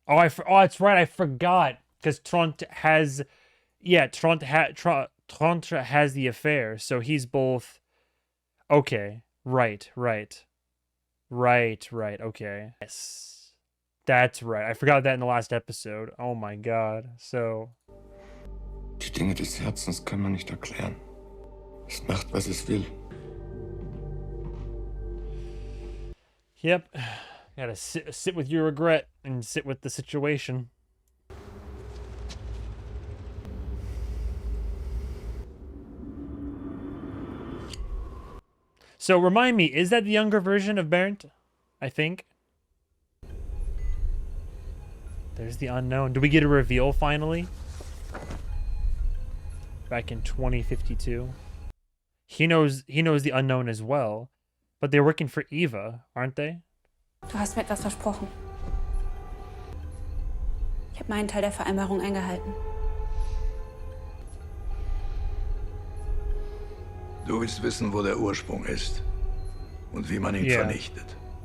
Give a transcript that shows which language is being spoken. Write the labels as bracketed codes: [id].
[en] Oh, that's right. I forgot because Tront has, Tront has the affair, so he's both. Okay, right. Okay, yes, that's right. I forgot that in the last episode. Oh my god. So. [de] Die Dinge des Herzens kann man nicht erklären. Es macht, was es will. [en] Yep. Gotta sit with your regret and sit with the situation. So remind me, is that the younger version of Bernd? I think. There's the unknown. Do we get a reveal finally? Back in 2052. He knows the unknown as well. But they're working for Eva, aren't they? [de] Du hast mir etwas versprochen. Ich habe meinen Teil der Vereinbarung eingehalten. Du willst wissen, wo der Ursprung ist und wie man ihn vernichtet.